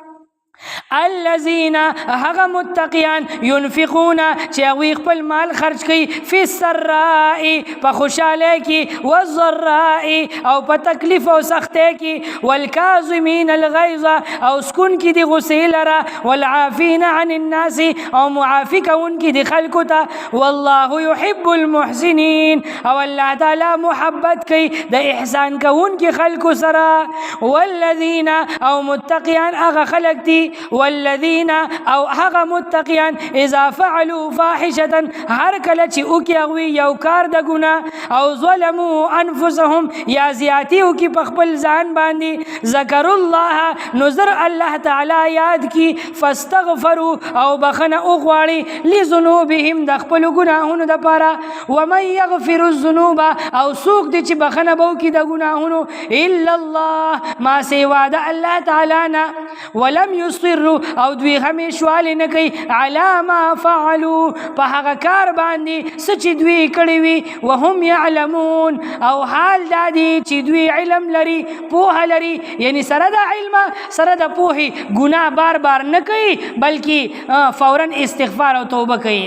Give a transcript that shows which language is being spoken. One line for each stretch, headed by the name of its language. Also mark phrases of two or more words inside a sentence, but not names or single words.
Pashto: الذين، هغه متقیان، ينفقون چې هغوی خپل مال خرج کوي،
Arabic: فی السراء،
Pashto: په خوشحالی کې، والضراء، او په تکلیف او سختۍ کې،
Arabic: والکاظمین الغیظ،
Pashto: او سکون کې د غصې لره،
Arabic: والعافین عن الناس،
Pashto: او معافي کوونکي د خلکو ته.
Arabic: والله يحب المحسنین،
Pashto: او الله تعالی محبت کوي د احسان کوونکي خلکو سره. والذین، او متقیان هغه خلک دي، والذین، او هغه متقیان،
Arabic: اذا فعلوا فاحشة،
Pashto: هر کله چې وکړي هغوی یو کار د ګناه، او
Arabic: ظلموا انفسهم،
Pashto: یا زیاتی وکړي په خپل ځان باندې،
Arabic: ذکروا الله،
Pashto: نو زر الله تعالی یاد کی، فاستغفروا، او بخښنه وغواړي، لذنوبهم، د خپلو ګناهونو دپاره.
Arabic: ومن یغفر الذنوب،
Pashto: او څوک دی چې بخښنه به وکړي د ګناهونو،
Arabic: الا الله،
Pashto: ما سوا د الله تعالی نه،
Arabic: ولم یصروا،
Pashto: او دوی همیشوالی نه کوي،
Arabic: علی ما فعلوا،
Pashto: په هغه کار باندې څه چې دوی کړي وي،
Arabic: وهم یعلمون،
Pashto: او حال دا دی چې دوی علم لري، پوهه لري، یعنی سره د علم سره د پوهې ګناه بار بار نه کوي بلکې فورا استغفار او توبه کوي.